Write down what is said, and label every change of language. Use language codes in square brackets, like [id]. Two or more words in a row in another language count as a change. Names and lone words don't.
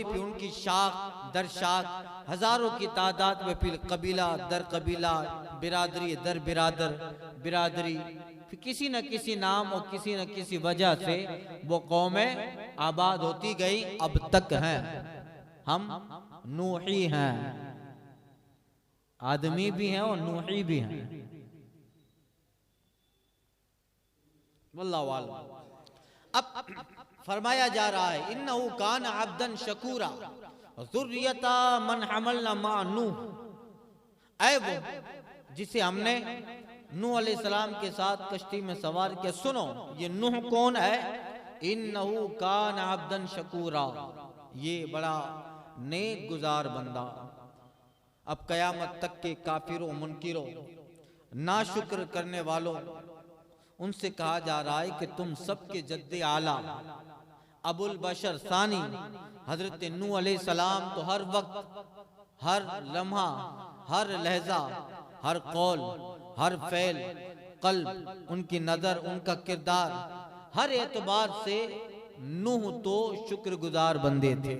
[hi] फिर उनकी शाख दर शाख, हजारों की तादाद में, फिर कबीला दर कबीला, बिरादरी दर बिरादरी, फिर किसी न किसी नाम और किसी न किसी वजह से वो कौमें आबाद होती गई। अब तक हैं। हम नूही हैं, आदमी भी हैं और नूही भी हैं। [ar] والله أعلم. [hi] अब फरमाया जा रहा है, [ar] إنه كان عبدا شكورا ذرية من حملنا مع نوح. [hi] ऐ वो जिसे हमने नूह अलैहिस्सलाम के साथ कश्ती में सवार किया। सुनो, ये नूह कौन है? [ar] إنه كان عبدا شكورا, [hi] ये बड़ा नेक गुजार बंदा। अब कयामत तक के काफिरों, मुनकिरों, नाशुक्र करने वालों, उनसे कहा जा रहा है कि तुम सबके जद्दे आला अबुल बशर सानी हजरत नूह अलैहिस्सलाम तो हर वक्त, हर लम्हा, हर लहजा, हर कौल, हर फेल, कल्ब, उनकी नजर, उनका किरदार, हर एतबार से नूह तो शुक्रगुजार बंदे थे।